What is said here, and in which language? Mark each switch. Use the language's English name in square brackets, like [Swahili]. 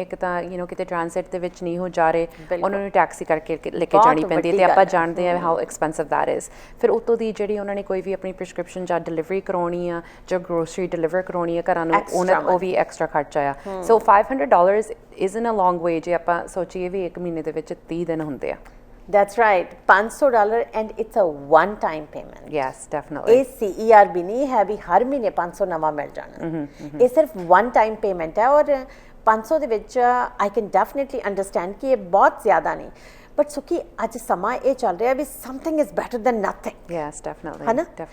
[Punjabi] ਇੱਕ ਤਾਂ you know ਕਿਤੇ ਟ੍ਰਾਂਸਿਟ ਦੇ ਵਿੱਚ ਨਹੀਂ ਹੋ ਜਾ ਰਹੇ, ਉਹਨਾਂ ਨੂੰ ਟੈਕਸੀ ਕਰਕੇ ਲੈ ਕੇ ਜਾਣੀ ਪੈਂਦੀ ਤੇ ਆਪਾਂ ਜਾਣਦੇ ਹਾਂ [English] How expensive that is. [Punjabi] ਫਿਰ ਉਤੋਂ ਦੀ ਜਿਹੜੀ ਉਹਨਾਂ ਨੇ ਕੋਈ ਵੀ ਆਪਣੀ ਪ੍ਰਿਸਕ੍ਰਿਪਸ਼ਨ ਜਾਂ ਡਿਲੀਵਰੀ ਕਰਾਉਣੀ ਆ ਜਾਂ ਗਰੋਸਰੀ ਡਿਲੀਵਰ ਕਰਾਉਣੀ ਆ ਘਰਾਂ ਨੂੰ, ਉਹ ਵੀ ਐਕਸਟਰਾ ਖਰਚਾ ਆ। ਸੋ $500 [English] isn't a long way [Punjabi] ਜੇ ਆਪਾਂ ਸੋਚੀਏ ਵੀ ਇੱਕ ਮਹੀਨੇ ਦੇ ਵਿੱਚ 30 ਦਿਨ ਹੁੰਦੇ ਆ। [English] That's right, $500 and it's a one-time payment. Yes, definitely. [Punjabi] ਇਹ CERB ਨਹੀਂ ਹੈ ਵੀ ਹਰ ਮਹੀਨੇ 500 ਨਵਾਂ ਮਿਲ ਜਾਣਾ। ਇਹ ਸਿਰਫ one-time payment ਹੈ ਔਰ 500 ਦੇ ਵਿੱਚ [English] I can definitely understand [Punjabi] ਕਿ ਇਹ ਬਹੁਤ ਜ਼ਿਆਦਾ ਨਹੀਂ, ਬਟ ਸੁਖੀ ਅੱਜ ਸਮਾਂ ਇਹ ਚੱਲ ਰਿਹਾ ਵੀ [English] something is better than nothing. Yes, definitely. [Punjabi] ਹੈ ਨਾ?